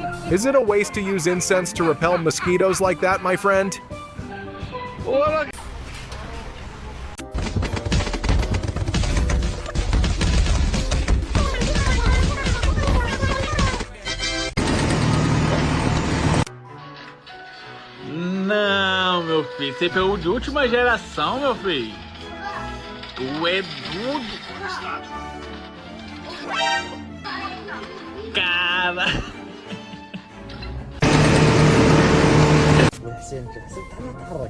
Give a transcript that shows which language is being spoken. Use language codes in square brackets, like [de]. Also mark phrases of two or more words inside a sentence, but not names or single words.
[en] Is it a waste to use incense to repel mosquitoes like that, my friend? [pt] Não, meu filho. Você pegou de última geração, meu filho. Tu é doido. Cara. [ar] حسين تعال تحرك.